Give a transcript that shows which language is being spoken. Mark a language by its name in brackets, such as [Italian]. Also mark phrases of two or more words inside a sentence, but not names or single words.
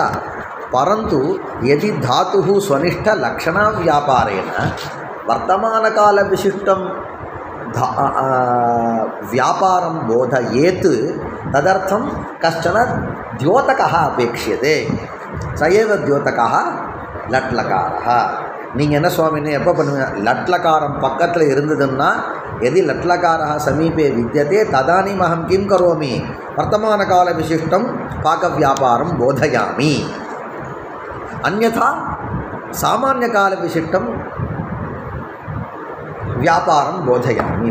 [Sanskrit] परन्तु यदि धातुः स्वनिष्ठलक्षणाव्यापारेण वर्तमानकालविशिष्टं व्यापारं बोधयेत् तदर्थं कश्चन द्योतकः अपेक्ष्यते. स एव द्योतकः लट्लकारः. [Tamil] நீங்கள் என்ன சுவாமின்னு எப்போ பண்ணுவீங்க? லட்லகாரம் பக்கத்தில் இருந்ததுன்னா [Sanskrit] यदि लट्लकारः समीपे विद्यते तदानीम् अहं किं करोमि, वर्तमानकालविशिष्टं पाकव्यापारं बोधयामि. अन्यथा सामान्यकालविशिष्टं व्यापारं बोधयामि.